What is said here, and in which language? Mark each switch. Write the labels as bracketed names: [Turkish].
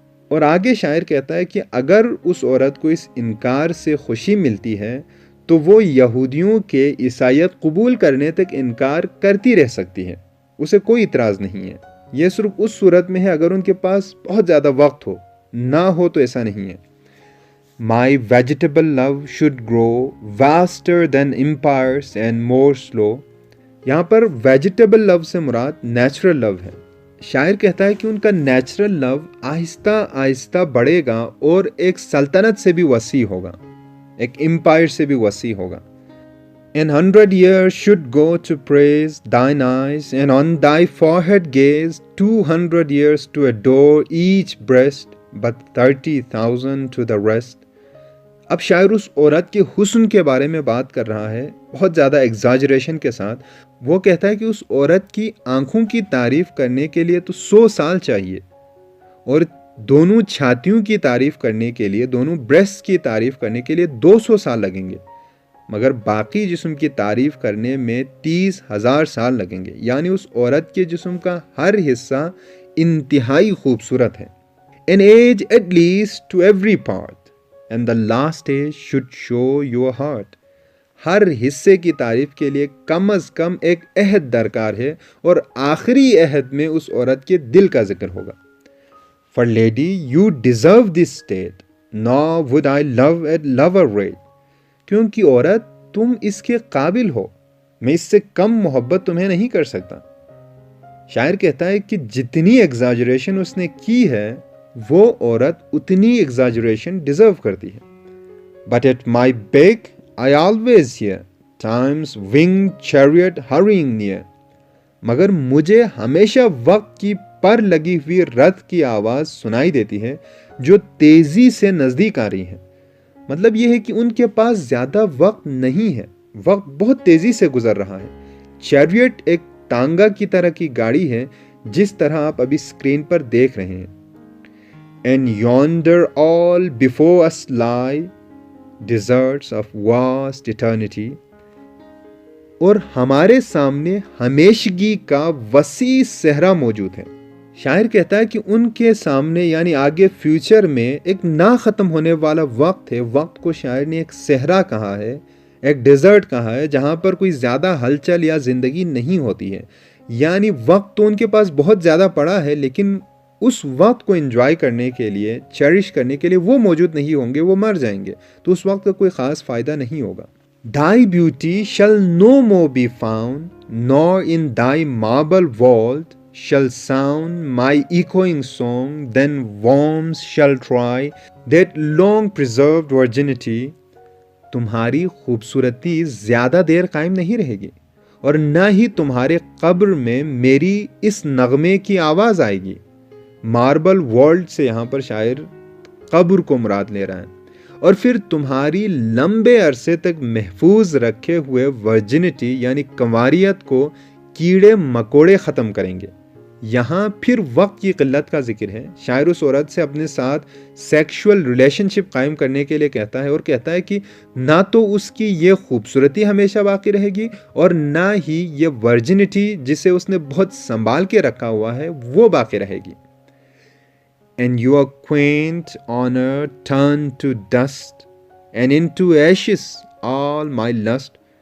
[Hindi] और आगे शायर कहता है कि अगर उस औरत को इस इनकार से खुशी मिलती है तो वो यहूदियों के ईसाइयत कबूल करने तक इनकार करती रह सकती है, उसे कोई इतराज़ नहीं है। ये सिर्फ उस सूरत में है अगर उनके पास बहुत ज़्यादा वक्त हो, ना हो तो ऐसा नहीं है। [English] My vegetable love should grow vaster than empires and more slow. [Hindi] यहाँ पर वेजिटेबल लव से मुराद नेचुरल लव है। शायर कहता है कि उनका नेचुरल लव आहिस्ता आहिस्ता बढ़ेगा और एक सल्तनत से भी वसी होगा, एक एम्पायर से भी वसी होगा। [English] An 100 years should go to praise thine eyes, and on thy forehead gaze, 200 years to adore each breast, but 30,000 to the rest. [Hindi] अब शायर उस औरत के हुस्न के बारे में बात कर रहा है बहुत ज़्यादा एग्जाजरेशन के साथ। वो कहता है कि उस औरत की आंखों की तारीफ़ करने के लिए तो 100 साल चाहिए और दोनों छातियों की तारीफ़ करने के लिए, दोनों ब्रेस्ट की तारीफ़ करने के लिए 200 साल लगेंगे, मगर बाकी जिस्म की तारीफ़ करने में 30,000 साल लगेंगे। यानी उस औरत के जिस्म का हर हिस्सा इंतहाई खूबसूरत है। [English] An age at least to every part, and the last age should show your heart. [Hindi] हर हिस्से की तारीफ के लिए कम अज़ कम एक अहद दरकार है और आखिरी अहद में उस औरत के दिल का जिक्र होगा। [English] For lady, you deserve this state, nor would I love her rate. [Hindi] क्योंकि औरत तुम इसके काबिल हो, मैं इससे कम मोहब्बत तुम्हें नहीं कर सकता। शायर कहता है कि जितनी एग्जाजरेशन उसने की है वो औरत उतनी एग्जाजरेशन डिजर्व करती है। [English] But at my beck I always hear time's winged chariot hurrying near. [Hindi] मगर मुझे हमेशा वक्त की पर लगी हुई रथ की आवाज सुनाई देती है जो तेजी से नजदीक आ रही है। मतलब यह है कि उनके पास ज्यादा वक्त नहीं है, वक्त बहुत तेजी से गुजर रहा है। चैरियट एक टांगा की तरह की गाड़ी है जिस तरह आप अभी स्क्रीन पर देख रहे हैं। [English] And yonder all before us lie deserts of vast eternity. [Hindi] और हमारे सामने हमेशगी का वसी सहरा मौजूद है। शायर कहता है कि उनके सामने यानी आगे फ्यूचर में एक ना ख़त्म होने वाला वक्त है। वक्त को शायर ने एक सहरा कहा है, एक डेजर्ट कहा है जहाँ पर कोई ज़्यादा हलचल या ज़िंदगी नहीं होती है। यानी वक्त तो उनके पास बहुत ज़्यादा पड़ा है लेकिन उस वक्त को एंजॉय करने के लिए, चेरिश करने के लिए वो मौजूद नहीं होंगे, वो मर जाएंगे, तो उस वक्त का कोई ख़ास फ़ायदा नहीं होगा। [English] Thy beauty shall no more be found, nor in thy marble vault shall sound my echoing song, then worms shall try that long preserved virginity. [Hindi] तुम्हारी खूबसूरती ज़्यादा देर कायम नहीं रहेगी और न ही तुम्हारे कब्र में मेरी इस नगमे की आवाज़ आएगी। मार्बल वर्ल्ड से यहाँ पर शायर कब्र को मुराद ले रहा है। और फिर तुम्हारी लंबे अरसे तक महफूज रखे हुए वर्जिनिटी यानी कंवारियत को कीड़े मकोड़े ख़त्म करेंगे। यहाँ फिर वक्त की किल्लत का जिक्र है। शायर उस औरत से अपने साथ सेक्सुअल रिलेशनशिप कायम करने के लिए कहता है और कहता है कि ना तो उसकी ये खूबसूरती हमेशा बाकी रहेगी और ना ही ये वर्जिनिटी जिसे उसने बहुत संभाल के रखा हुआ है वो बाकी रहेगी। [English] And your quaint honor turned to dust, and into ashes all my lust.